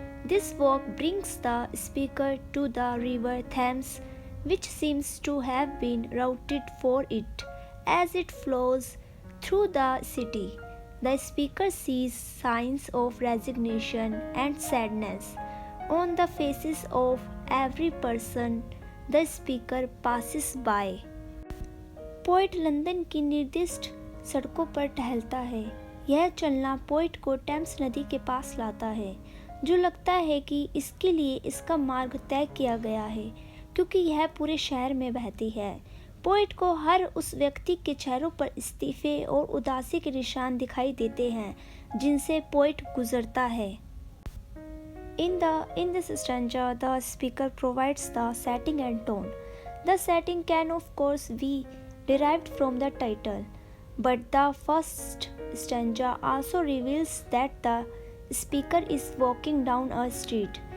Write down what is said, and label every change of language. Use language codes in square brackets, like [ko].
[en] This walk brings the speaker to the river Thames, which seems to have been routed for it as it flows through the city. The speaker sees signs of resignation and sadness on the faces of every person the speaker passes by. [hi] Poet London की निर्दिष्ट सड़कों पर टहलता है। यह चलना poet को Thames नदी के पास लाता है, जो लगता है कि इसके लिए इसका मार्ग तय किया गया है, क्योंकि यह पूरे शहर में बहती है। पोइट को हर उस व्यक्ति के चेहरों पर इस्तीफे और उदासी के निशान दिखाई देते हैं जिनसे पोइट गुजरता है। [en] In this stanza, the speaker provides the setting and tone. The setting can of course be derived from the title, but the first stanza also reveals that the speaker is walking down a street.